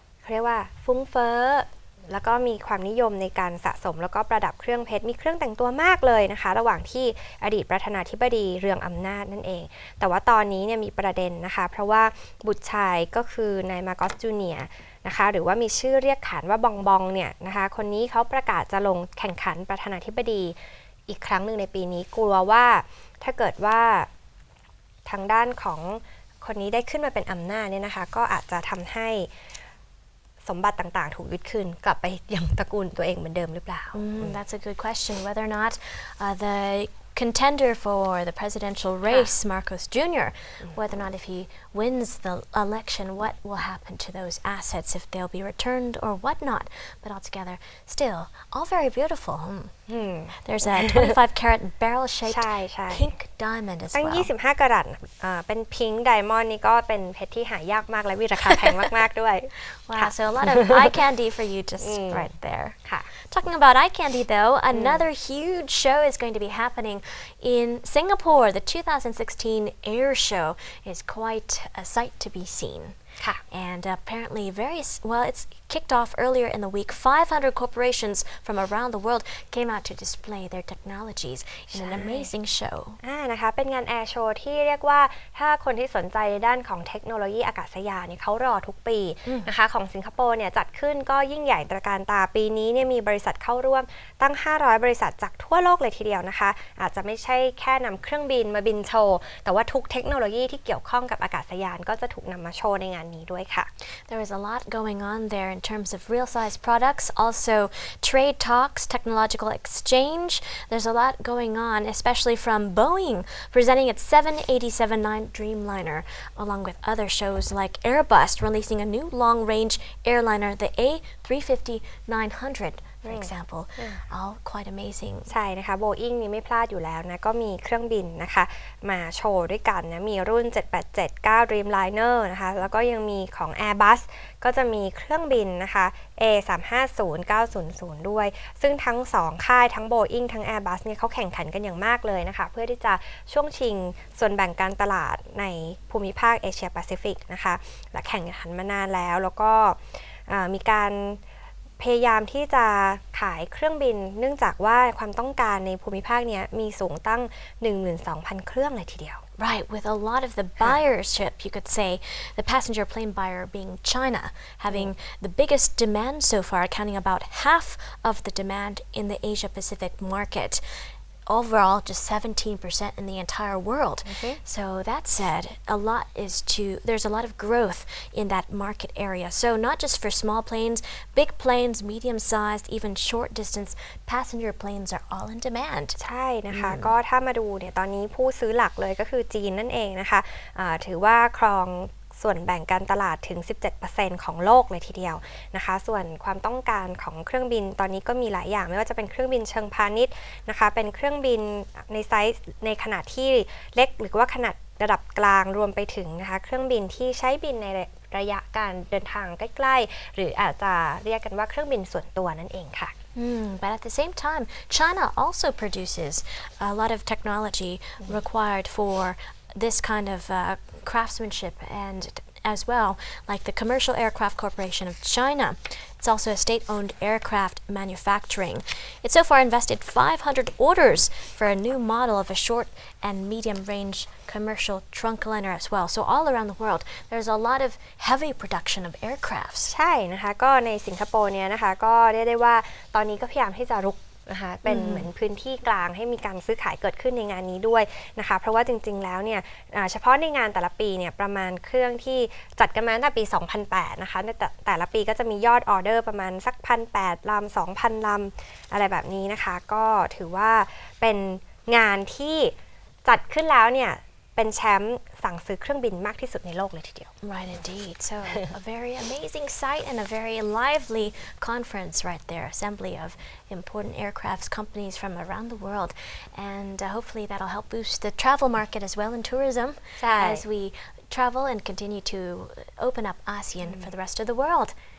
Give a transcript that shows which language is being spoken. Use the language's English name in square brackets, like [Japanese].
[Thai] เรียกว่าฟุ้งเฟ้อแล้วก็มีความนิยมในการสะสมแล้วก็ประดับเครื่องเพชรมีเครื่องแต่งตัวมากเลยนะคะระหว่างที่อดีตประธานาธิบดีเรืองอำนาจนั่นเองแต่ว่าตอนนี้เนี่ยมีประเด็นนะคะเพราะว่าบุตรชายก็คือนายมาโกสจูเนียร์นะคะหรือว่ามีชื่อเรียกขานว่าบองบองเนี่ยนะคะคนนี้เขาประกาศจะลงแข่งขันประธานาธิบดีอีกครั้งหนึ่งในปีนี้กลัวว่าถ้าเกิดว่า ทางด้านของคนนี้ได้ขึ้นมาเป็นอำนาจเนี่ยนะคะก็อาจจะทำให้สมบัติต่างๆถูกยึดคืนกลับไปยังตระกูลตัวเองเหมือนเดิมหรือเปล่า [English] That's a good question. Whether or not the contender for the presidential race, Marcos Jr., whether or not if he wins the election, what will happen to those assets, if they'll be returned or whatnot. But altogether, still, all very beautiful. There's a 25-carat barrel-shaped pink diamond as [Thai] ตั้ง [English] well. [Thai] 25 กะรัตเป็นพิงค์ไดมอนด์นี่ก็เป็นเพชรที่หายากมากและมีราคาแพงมากๆด้วย [English] Wow, so a lot of eye candy for you just right there. [Thai] ค่ะ [English] Talking about eye candy though, another huge show is going to be happening in Singapore. The 2016 Airshow is quite a sight to be seen. And apparently it's kicked off earlier in the week. 500 corporations from around the world came out to display their technologies in an amazing show. [Thai] นะคะเป็นงานแอร์โชว์ที่เรียกว่าถ้าคนที่สนใจในด้านของเทคโนโลยีอากาศยานเนี่ยเขารอทุกปีนะคะของสิงคโปร์เนี่ยจัดขึ้นก็ยิ่งใหญ่ตระการตาปีนี้เนี่ยมีบริษัทเข้าร่วมตั้ง500บริษัทจากทั่วโลกเลยทีเดียวนะคะอาจจะไม่ใช่แค่นำเครื่องบินมาบินโชว์แต่ว่าทุกเทคโนโลยีที่เกี่ยวข้องกับอากาศยานก็จะถูกนำมาโชว์ในงานนี้ด้วยค่ะ [English] There is a lot going on there in terms of real-size products, also trade talks, technological exchange. There's a lot going on, especially from Boeing presenting its 787-9 Dreamliner, along with other shows like Airbus releasing a new long-range airliner, the A350-900. For example, all quite amazing. [Thai] ใช่นะคะ Boeing นี่ไม่พลาดอยู่แล้วนะก็มีเครื่องบินนะคะมาโชว์ด้วยกันนะมีรุ่น 787-9 Dreamliner นะคะแล้วก็ยังมีของ Airbus ก็จะมีเครื่องบินนะคะ A350-900 ด้วยซึ่งทั้ง2ค่ายทั้ง Boeing ทั้ง Airbus เนี่ยเขาแข่งขันกันอย่างมากเลยนะคะเพื่อที่จะช่วงชิงส่วนแบ่งการตลาดในภูมิภาคเอเชียแปซิฟิกนะคะและแข่งขันมานานแล้วก็ มีการพยายามที่จะขายเครื่องบินเนื่องจากว่าความต้องการในภูมิภาคนี้มีสูงตั้ง 12,000 เครื่องเลยทีเดียว [English] Right, with a lot of the buyership, you could say, the passenger plane buyer being China, having the biggest demand so far, accounting about half of the demand in the Asia-Pacific market. Overall, just 17% in the entire world. So that said, there's a lot of growth in that market area. So not just for small planes, big planes, medium-sized, even short-distance passenger planes are all in demand. [Thai] ใช่นะคะก็ถ้ามาดูเนี่ยตอนนี้ผู้ซื้อหลักเลยก็คือจีนนั่นเองนะคะถือว่าครองส่วนแบ่งการตลาดถึง 17% ของโลกเลยทีเดียวนะคะส่วนความต้องการของเครื่องบินตอนนี้ก็มีหลายอย่างไม่ว่าจะเป็นเครื่องบินเชิงพาณิชย์นะคะเป็นเครื่องบินในไซส์ในขนาดที่เล็กหรือว่าขนาดระดับกลางรวมไปถึงนะคะเครื่องบินที่ใช้บินในระยะการเดินทางใกล้ๆหรืออาจจะเรียกกันว่าเครื่องบินส่วนตัวนั่นเองค่ะ [English] But at the same time, China also produces a lot of technology required for this kind of craftsmanship and as well, like the Commercial Aircraft Corporation of China. It's also a state-owned aircraft manufacturing. It so far invested 500 orders for a new model of a short and medium-range commercial trunkliner as well. So all around the world, there's a lot of heavy production of aircrafts. [Thai] ใช่นะคะก็ในสิงคโปร์เนี่ยนะคะก็เรียกได้ว่าตอนนี้ก็พยายามที่จะรุกนะคะเป็นเหมือนพื้นที่กลางให้มีการซื้อขายเกิดขึ้นในงานนี้ด้วยนะคะเพราะว่าจริงๆแล้วเนี่ยเฉพาะในงานแต่ละปีเนี่ยประมาณเครื่องที่จัดกันมาตั้งแต่ปี 2008 นะคะในแต่ละปีก็จะมียอดออเดอร์ประมาณสัก 1,800 ลำ 2,000 ลำอะไรแบบนี้นะคะก็ถือว่าเป็นงานที่จัดขึ้นแล้วเนี่ยเป็นแชมป์สั่งซื้อเครื่องบินมากที่สุดในโลกเลยทีเดียว [English] Right, indeed. So a very amazing sight and a very lively conference right there. Assembly of important aircrafts companies from around the world, and hopefully that'll help boost the travel market as well in tourism as we travel and continue to open up ASEAN for the rest of the world.